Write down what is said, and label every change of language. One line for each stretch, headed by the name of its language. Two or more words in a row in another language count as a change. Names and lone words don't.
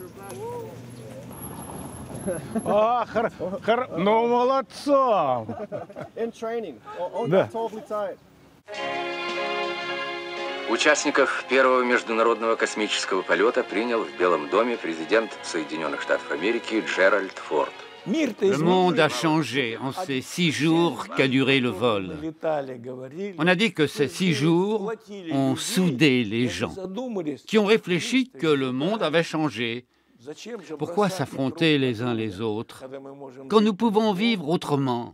Russian: Ну, молодцом. Да. Участников первого международного космического полета принял в Белом доме президент Соединенных Штатов Америки Джеральд Форд.
French: Le monde a changé en ces 6 jours qu'a duré le vol. On a dit que ces 6 jours ont soudé les gens, qui ont réfléchi que le monde avait changé. Pourquoi s'affronter les uns les autres quand nous pouvons vivre autrement?